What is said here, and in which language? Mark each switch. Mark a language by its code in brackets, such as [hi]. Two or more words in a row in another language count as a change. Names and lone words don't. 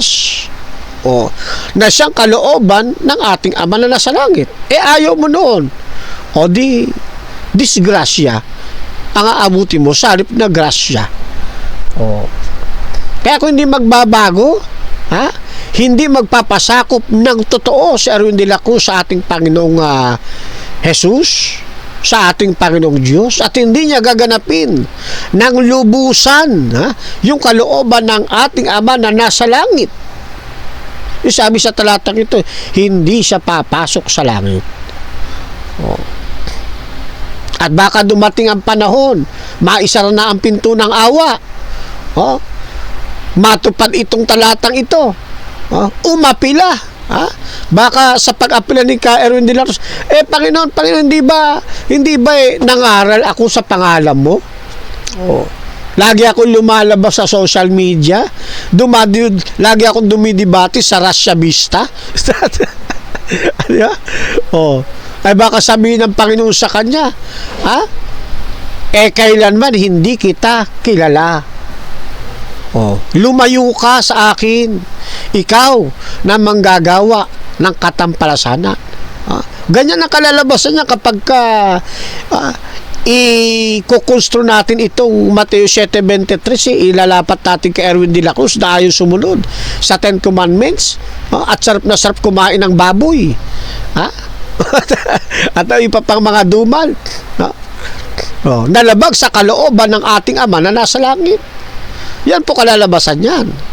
[tl] Na siyang kalooban ng ating Ama na nasa langit. Ayaw mo noon. Di disgrasya ang aabuti mo sa halip na grasya. Kaya kung hindi magbabago, hindi magpapasakop ng totoo si Erwin de la Cruz sa ating Panginoong Jesus, sa ating Panginoong Diyos, at hindi niya gaganapin ng lubusan yung kalooban ng ating Ama na nasa langit. Sabi sa talatang ito, hindi siya papasok sa langit. At baka dumating ang panahon, maisara na ang pinto ng awa. Matupad itong talatang ito. Umapila. Baka sa pag-apila ni Ka Erwin de la Cruz, Panginoon, hindi ba nangaral ako sa pangalan mo? Lagi akong lumalabas sa [en] social media. [tl] Lagi akong dumidibati sa Russia Vista. Ay baka sabihin ng Panginoon sa kanya, kailanman hindi kita kilala. Lumayo ka sa akin. Ikaw na manggagawa ng katampalasanan. Ganyan ang kalalabasan niya kapag i-kukonstro natin itong Mateo 7:23, ilalapat natin kay Erwin de la Cruz na ayaw sumunod sa Ten Commandments, at sarap na sarap kumain ng baboy, at iba pang mga dumal, nalabag sa kalooban ng ating Ama na nasa langit. Yan po kalalabasan yan.